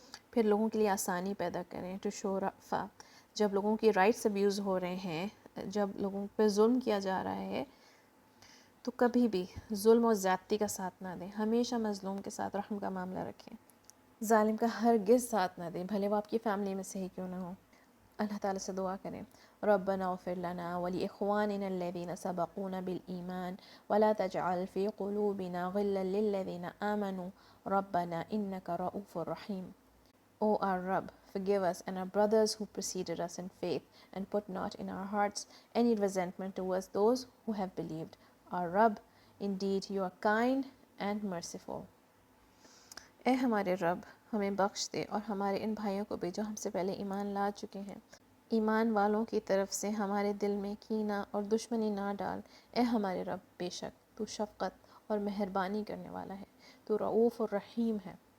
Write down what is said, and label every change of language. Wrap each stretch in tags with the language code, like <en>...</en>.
<ur>پھر لوگوں کے لیے آسانی پیدا کریں, ٹو شو رأفہ. جب لوگوں کی رائٹس ابیوز ہو رہے ہیں, جب لوگوں پہ ظلم کیا جا رہا ہے, تو کبھی بھی ظلم اور زیادتی کا ساتھ نہ دیں. ہمیشہ مظلوم کے ساتھ رحم کا معاملہ رکھیں, ظالم کا ہرگز ساتھ نہ دیں, بھلے وہ آپ کی فیملی میں سے ہی کیوں نہ ہو.</ur> <ar>اللہ تعالیٰ سے دعا کریں, ربنا اغفر لنا ولإخواننا الذين سبقونا بالإيمان ولا تجعل في قلوبنا غلا للذين آمنوا ربنا إنك رؤوف رحيم.</ar> <en>O our Rabb, forgive us and our brothers who preceded us in faith, and put not in our hearts any resentment towards those who have believed. Our Rabb, indeed you are kind and merciful.</en> <ur>اے ہمارے رب, ہمیں بخش دے اور ہمارے ان بھائیوں کو بھی جو ہم سے پہلے ایمان لا چکے ہیں. ایمان والوں کی طرف سے ہمارے دل میں کینہ اور دشمنی نہ ڈال. اے ہمارے رب, بے شک تو شفقت اور مہربانی کرنے والا ہے, تو رؤوف الرحیم ہے.</ur>